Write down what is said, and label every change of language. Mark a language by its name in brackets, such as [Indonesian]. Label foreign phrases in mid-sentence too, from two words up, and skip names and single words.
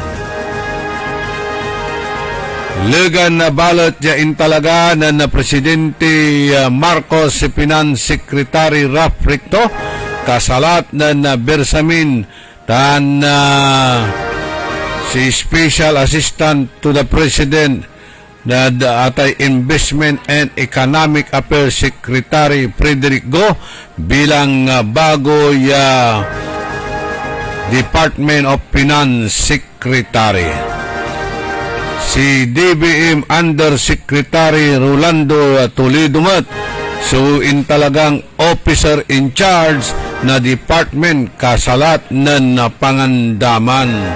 [Pangasinan] Legan na balot ya intalaga na Presidente Marcos si Finance Secretary Raf Recto kasalat na Bersamin tan [English] si Special Assistant to the President [Pangasinan] na atay [English] Investment and Economic Affairs Secretary Frederick Go bilang bago Department of Finance Secretary. [Pangasinan] Si DBM Undersecretary Rolando Toledo Mat so intalagang [English] officer in charge [Pangasinan] na department kasalat ng Pangandaman.